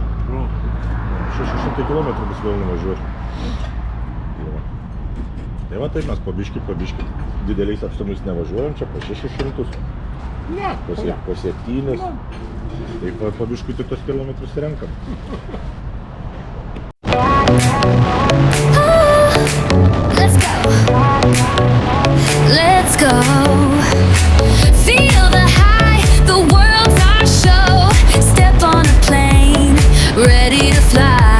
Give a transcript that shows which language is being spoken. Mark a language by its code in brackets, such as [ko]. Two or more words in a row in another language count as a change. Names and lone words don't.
[lt] 600 km bus vėl nuvažiuoti. Tai va taip mes pabiški. Dideliais atstumais nevažiuojam, čia po 600. Ne. Po 7. Tai pabiškui tik tos kilometrus renkam. [en] Let's go. Feel the high, the world's our show. Step on a plane, ready to fly.